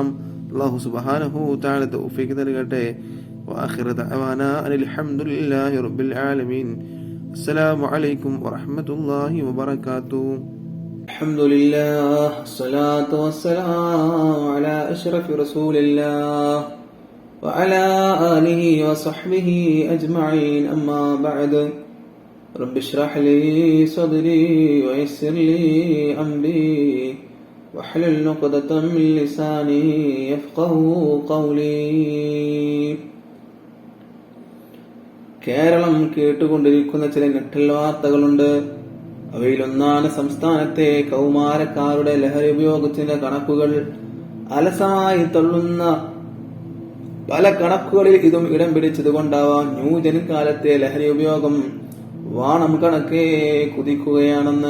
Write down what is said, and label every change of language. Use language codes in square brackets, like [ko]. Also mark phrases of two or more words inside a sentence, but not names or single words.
[ar] الله سبحانه تعالى [ml] തൗഫീഖ് നൽകട്ടെ. [ar] وآخر دعوانا أن الحمد لله رب العالمين. السلام عليكم ورحمة الله وبركاته. الحمد لله صلاة والسلام على أشرف رسول الله وعلى آله وصحبه أجمعين. أما بعد. رب اشرح لي صدري ويسر لي أمري واحلل عقدة من لساني يفقهوا قولي. [ml] കേരളം കേട്ടുകൊണ്ടിരിക്കുന്ന ചില ഞെട്ടൽ വാർത്തകളുണ്ട്. അവയിലൊന്നാണ് സംസ്ഥാനത്തെ കൗമാരക്കാരുടെ ലഹരി ഉപയോഗത്തിന്റെ കണക്കുകൾ. അലസമായി തള്ളുന്ന പല കണക്കുകളിൽ ഇതും ഇടം പിടിച്ചതുകൊണ്ടാവാം ന്യൂജൻ കാലത്തെ ലഹരി ഉപയോഗം വാണം കണക്കെ കുതിക്കുകയാണെന്ന്.